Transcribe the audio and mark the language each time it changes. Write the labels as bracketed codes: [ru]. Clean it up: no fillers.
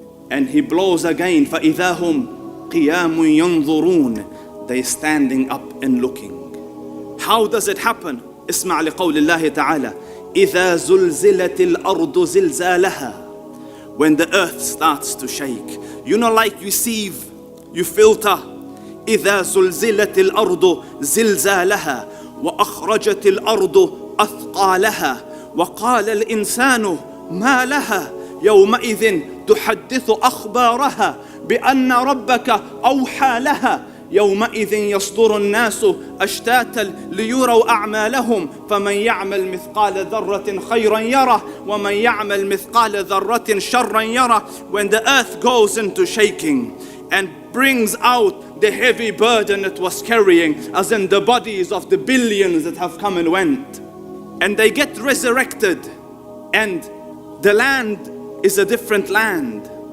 [en] And he blows again. [ar] فَإِذَا هُمْ قِيَامٌ يَنْظُرُونَ. [en] They're standing up and looking. How does it happen? [ar] اسمع لقول الله تعالى إِذَا زُلْزِلَتِ الْأَرْضُ زِلْزَالَهَا. [en] When the earth starts to shake. You know, like you sieve, you filter. [ar] إِذَا زُلْزِلَتِ الْأَرْضُ زِلْزَالَهَا وأخرجت الأرض أثقالها وقال الإنسان ما لها يومئذ تحدث أخبارها بأن ربك أوحى لها يومئذ يصدر الناس أشتاتا ليروا أعمالهم فمن يعمل مثقال ذرة خيرا يره ومن يعمل مثقال ذرة شرا يره. [en] When the earth goes into shaking and brings out the heavy burden it was carrying, as in the bodies of the billions that have come and went, and they get resurrected, and the land is a different land.